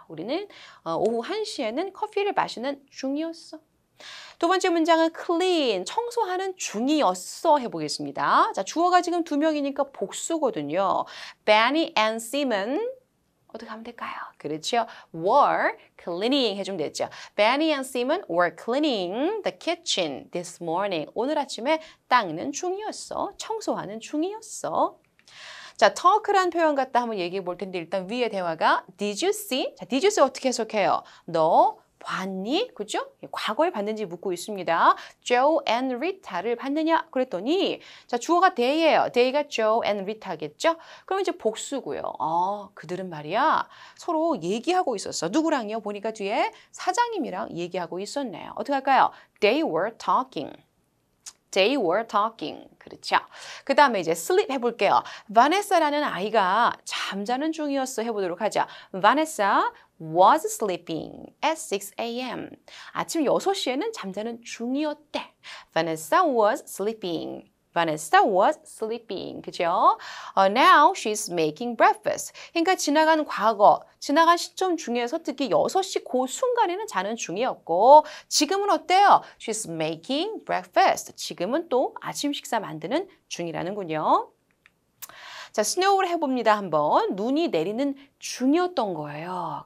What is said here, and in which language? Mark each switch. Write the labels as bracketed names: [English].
[Korean] 우리는 오후 1시에는 커피를 마시는 중이었어. 두 번째 문장은 clean, 청소하는 중이었어 해보겠습니다. 자, 주어가 지금 2명이니까 복수거든요. Benny and Sim은 어떻게 하면 될까요? 그렇죠. [English] were cleaning [Korean] 해주면 되죠. [English] Benny and Sim은 were cleaning the kitchen this morning. [Korean] 오늘 아침에 닦는 중이었어. 청소하는 중이었어. 자, talk란 표현 갖다 한번 얘기해 볼 텐데 일단 위의 대화가 [English] Did you see? [Korean] 자, [English] Did you see [Korean] 어떻게 해석해요? 너 봤니? 그죠? 과거에 봤는지 묻고 있습니다. Joe and Rita를 봤느냐? 그랬더니 자, 주어가 they예요. they가 Joe and Rita겠죠? 그럼 이제 복수고요. 그들은 말이야 서로 얘기하고 있었어. 누구랑요? 보니까 뒤에 사장님이랑 얘기하고 있었네요. 어떻게 할까요? [English] They were talking. They were talking. [Korean] 그렇죠. 그 다음에 이제 sleep 해볼게요. 바네사라는 아이가 잠자는 중이었어 해보도록 하죠. [English] Vanessa was sleeping at 6 a.m. [Korean] 아침 6시에는 잠자는 중이었대. [English] Vanessa was sleeping. Vanessa was sleeping. [Korean] 그죠? [English] Now she's making breakfast. [Korean] 그러니까 지나간 과거, 지나간 시점 중에서 특히 6시 그 순간에는 자는 중이었고 지금은 어때요? [English] She's making breakfast. [Korean] 지금은 또 아침 식사 만드는 중이라는군요. 자, snow를 해봅니다. 한번. 눈이 내리는 중이었던 거예요.